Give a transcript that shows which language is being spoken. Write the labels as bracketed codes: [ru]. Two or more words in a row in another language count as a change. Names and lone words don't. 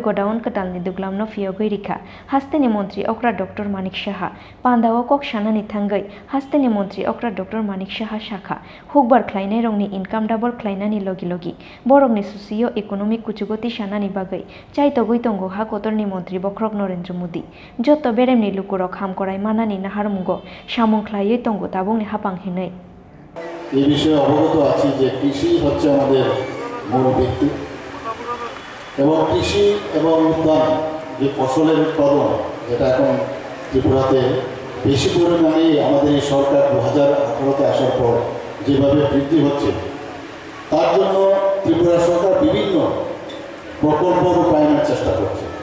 [trp] Godown ketal ni duglamno Phiyogwi rikha hasteni montri okra Dr.Manik Saha pandawo kok shanani thangai hasteni montri okra Dr.Manik Saha shakha hukbar khlainai rongni [en] income double [trp] khlainani logi borokni [en] socio economic [trp] kuchugoti shanani bagai chaitogui tongo ha kotorni montri bokrok Narendra Modi joto beremni lukurok hamkorai manani naharmungo samung khlaiye tongo tabungni hapang hinai [bn] এই বিষয়ে অবগত আছি যে কৃষি হচ্ছে আমাদের মূল ভিত্তি এবং কৃষি এবং উদ্যান যে ফসলের উৎপাদন যেটা এখন ত্রিপুরাতে বেশি পরিমাণে আমাদের এই সরকার 2018-তে আসার পর যেভাবে বৃদ্ধি হচ্ছে তার জন্য ত্রিপুরা সরকার বিভিন্ন প্রকল্প রূপায়ণের চেষ্টা করছে